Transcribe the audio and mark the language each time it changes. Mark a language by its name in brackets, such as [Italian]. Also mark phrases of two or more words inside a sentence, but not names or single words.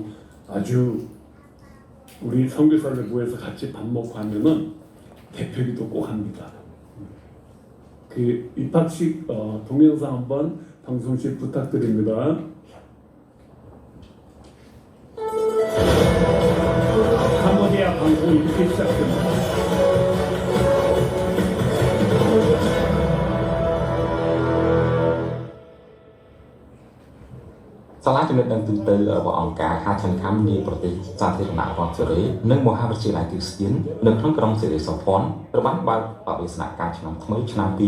[Korean] 그래가지고 아주 우리 선교사를 모여서 같이 밥 먹고 하면은 대표기도 꼭 합니다. 그 입학식 동영상 한번 방송실 부탁드립니다. 캄보디아 방송이 이렇게 시작됩니다. [Khmer] Salahចំណុចដឹងទូទៅរបស់អង្គការហាឆាន់ខាំនៃប្រទេសសាធារណរដ្ឋសេរីនិងមហាវិទ្យាល័យគ្រីស្ទៀននៅក្នុងក្រុងសេរីសភ័ណ្ឌត្រូវបានបើកបដិសនការឆ្នាំថ្មីឆ្នាំ